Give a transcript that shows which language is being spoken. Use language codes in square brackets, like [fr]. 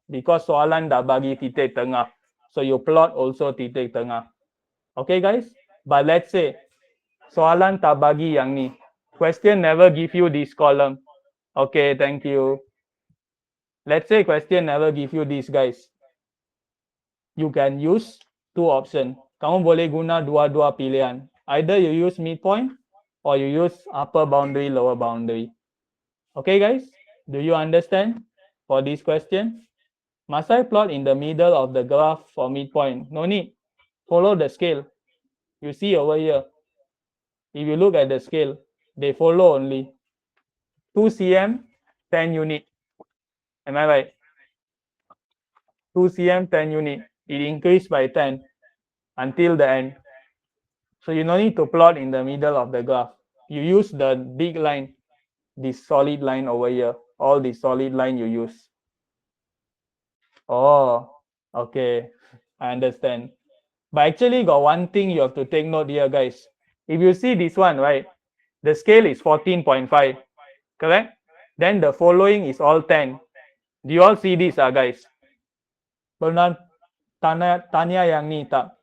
[ms] Because soalan dah bagi titik tengah. [en] So you plot also [ms] titik tengah. Okay guys? [en] But let's say [ms] soalan tak bagi yang ni. [en] Question never give you this column. Okay, thank you. Let's say question never give you this, guys. You can use two options. [ms] Kamu boleh guna dua-dua pilihan. [en] Either you use midpoint or you use upper boundary, lower boundary. Okay, guys? Do you understand for this question? Must I plot in the middle of the graph for midpoint? No need. Follow the scale. You see over here. If you look at the scale, they follow only 2 cm, 10 unit. Am I right? 2 cm, 10 unit. It increased by 10 until the end. So you no need to plot in the middle of the graph. You use the big line, this solid line over here. All the solid line you use. Oh, okay. I understand. But actually got one thing you have to take note here, guys. If you see this one, right? The scale is 14.5, correct? Then the following is all 10. Do you all see this, guys? [ms] Pernah tanya yang ni tak?